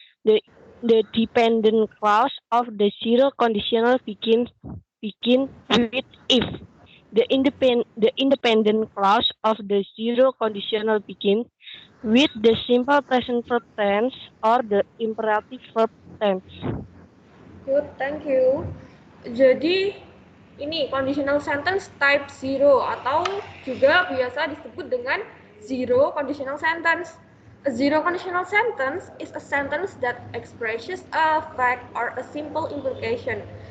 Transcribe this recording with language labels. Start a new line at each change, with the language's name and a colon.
English: The dependent clause of the zero conditional begin with if. The independent clause of the zero conditional begin with the simple present verb tense or the imperative verb tense. Good, thank you.
Indonesian: Jadi, ini conditional sentence type 0 atau juga biasa disebut dengan zero conditional sentence.
English: A zero conditional sentence is a sentence that expresses a fact or a simple implication.